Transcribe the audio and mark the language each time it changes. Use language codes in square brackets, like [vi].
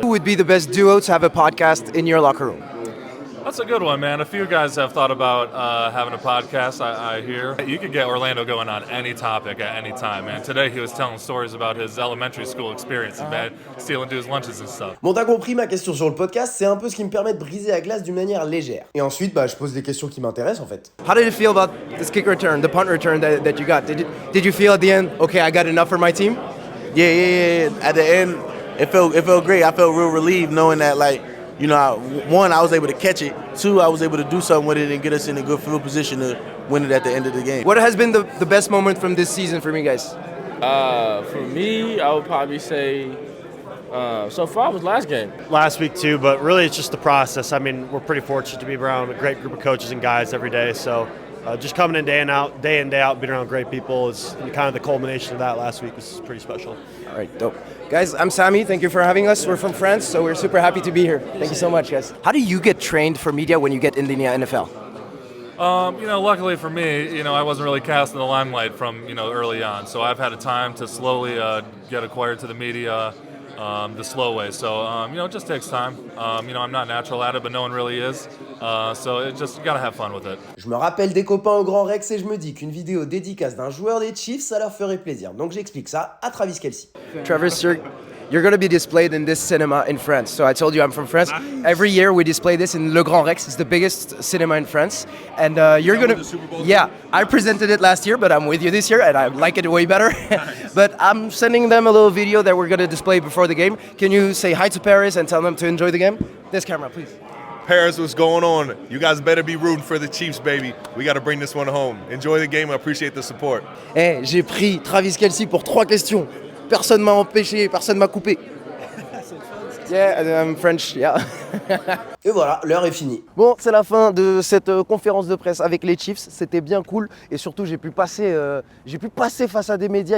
[en] Who would be the best duo to have a podcast in your locker room? That's a good one, man. A few guys have thought about having a podcast, I hear. You could get Orlando going on any topic at any time, man. Today he was telling stories about his elementary school experience and man, stealing dudes' lunches and stuff. [fr] Bon, t'as compris, ma question sur le podcast, c'est un peu ce qui me permet de briser la glace d'une manière légère. Et ensuite, je pose des questions qui m'intéressent en fait. [en] How did it feel about this kick return, the punt return that you got? Did you feel at the end, okay, I got enough for my team? Yeah. At the end, it felt great. I felt real relieved knowing that, like, you know, one, I was able to catch it. Two, I was able to do something with it and get us in a good field position to win it at the end of the game. What has been the best moment from this season for me, guys? For me, I would probably say so far was last game. Last week too, but really it's just the process. I mean, we're pretty fortunate to be around a great group of coaches and guys every day. So just coming in day in, day out, being around great people is kind of the culmination of that last week was pretty special. All right, dope. Guys, I'm Sammy. Thank you for having us. We're from France, so we're super happy to be here. Thank you so much, guys. How do you get trained for media when you get in the NFL? Luckily for me, I wasn't really cast in the limelight from, early on. So I've had a time to slowly get acquired to the media the slow way. So, it just takes time. I'm not natural at it, but no one really is. So you gotta have fun with it. [fr] Je me rappelle des copains au Grand Rex et je me dis qu'une vidéo dédicace d'un joueur des Chiefs, ça leur ferait plaisir. Donc j'explique ça à Travis Kelce. [en] Travis, you're going to be displayed in this cinema in France. So I told you I'm from France. Every year we display this in Le Grand Rex. It's the biggest cinema in France. And you're going to... Yeah, I presented it last year, but I'm with you this year and I like it way better. But I'm sending them a little video that we're going to display before the game. Can you say hi to Paris and tell them to enjoy the game? This camera, please. Paris, what's going on? You guys better be rooting for the Chiefs, baby. We got to bring this one home. Enjoy the game. I appreciate the support. [fr] Hey, j'ai pris Travis Kelce pour 3 questions. Personne m'a empêché, personne m'a coupé. [en] Yeah, I'm French, yeah. [fr] Et voilà, l'heure est finie. Bon, c'est la fin de cette conférence de presse avec les Chiefs. C'était bien cool et surtout j'ai pu passer face à des médias.